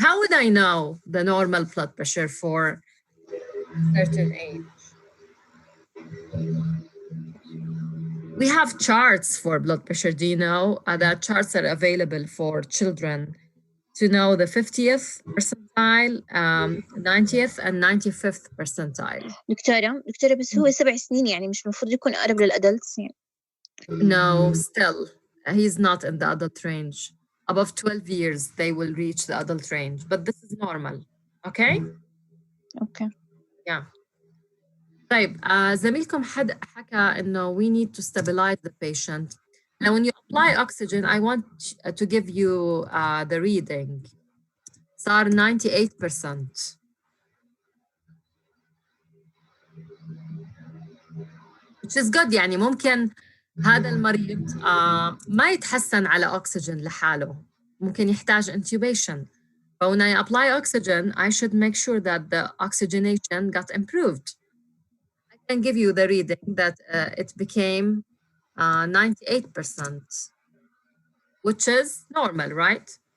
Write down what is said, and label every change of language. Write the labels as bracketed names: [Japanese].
[English] How would I know the normal blood pressure for certain age? We have charts for blood pressure. Do you know that charts are available for children to know the 50th percentile, 90th and 95th percentile? [Arabic] دكتورة بس هو 7 سنين يعني مش المفروض يكون أقرب للأدلتس يعني. [English] No, still, he's not in the adult range. Above 12 years, they will reach the adult range, but this is normal. Okay? Okay. Yeah. [Arabic] طيب زميلكم حكى إنه [English] we need to stabilize the patient. Now, when you apply oxygen, I want to give you the reading. [Arabic] صار 98%. [English] Which is good. [Arabic] يعني ممكن هذا المريض ما يتحسن على أكسجين لحاله. ممكن يحتاج intubation. [English] But when I apply oxygen, I should make sure that the oxygenation got improved. I can give you the reading that it became 98%, which is normal, right?